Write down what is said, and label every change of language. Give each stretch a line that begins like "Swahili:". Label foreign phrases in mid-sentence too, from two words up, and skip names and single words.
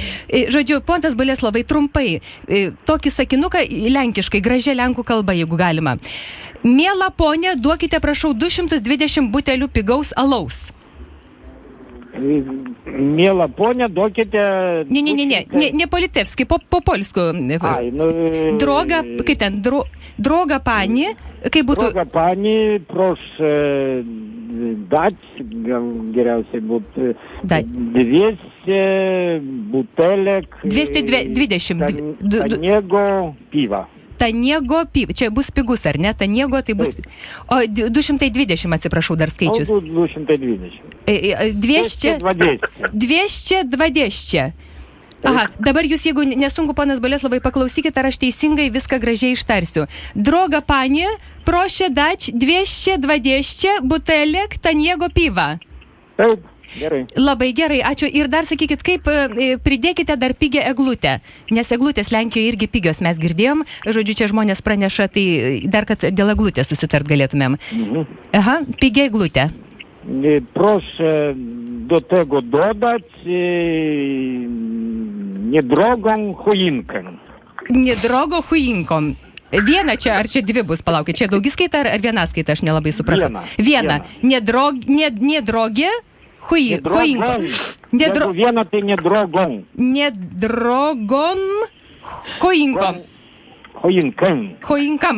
Lithuanian: Žodžiu, ponas Boleslovai, trumpai, tokį sakinuką lenkiškai, gražia lenkų kalba, jeigu galima. Miela ponia, duokite, prašau, 220 butelių pigaus alaus. Miela ponia, duokite...
Polish: Ne po-litevski, po-polsku. Droga,
Lithuanian: kaip ten,
Polish: droga pani,
Lithuanian: kaip būtų...
Polish: Droga pani, proszę dać,
Lithuanian: geriausiai būtų 200 butelek... 220.
Polish: Taniego piva. Taniego piva.
Lithuanian: Čia bus pigus, ar ne? Taniego tai bus... O 220, atsiprašau, dar skaičius. O 220. 220. Aha, dabar jūs, jeigu nesunku, ponas Boleslovai, paklausykit, ar aš teisingai viską gražiai ištarsiu.
Polish: Droga pani, proszę dać 220 butelek taniego piva.
Lithuanian: Taip. Gerai. Labai gerai, ačiū. Ir dar sakykit, kaip pridėkite dar pigią eglutę, nes eglutės Lenkijoje irgi pigios, mes girdėjom, žodžiu, čia žmonės praneša, tai dar kad dėl eglutės susitart galėtumėm. Aha, pigią eglutę.
Polish: Proszę do tego dodać niedrogą choinkę. Niedrogo choinką.
Lithuanian: Viena čia, ar čia dvi bus, palaukit, čia daugiskaita ar viena skaita, aš nelabai supratau. Viena.
Polish: Nedrogė. Choinką.
Lithuanian: Viena tai nedrogom.
Polish: Nedrogom choinkom. Choinkam.